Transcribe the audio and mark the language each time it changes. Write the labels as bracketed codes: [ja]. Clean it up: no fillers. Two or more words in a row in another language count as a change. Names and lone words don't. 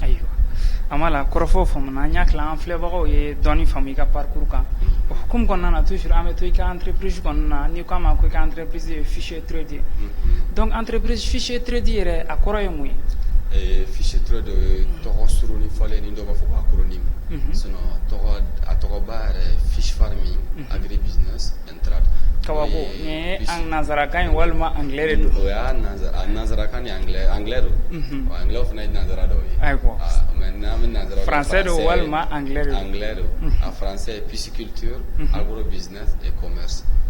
[bm] Ayiwa Amala kɔrɔfɔw faamuna an y'a tila an filɛbagaw ye dɔɔni faamu i ka parcours kan. O hukumu kɔnɔna na toujours an bɛ to i ka entreprise kɔnɔna na n'i k'a ma ko i ka entreprise ye fichier trade ye. Donc entreprise fichier trade yɛrɛ a kɔrɔ ye mun ye? Fichier trade ye tɔgɔ surunni fɔlen ni dɔw b'a fɔ ko acronyme. Sinon a tɔgɔba yɛrɛ [en] fish farming agribusiness and trade. [bm] Kabako ni an nanzarakan ye walima anglais de don? O y'a nanzarakan ni anglais don. Anglais fana ye nanzara dɔw ye. Ayiwa. Mais n'an bɛ nanzara français don walima anglais de don? Anglais don. [fr] A français ye pisciculture, agrobusiness et commerce.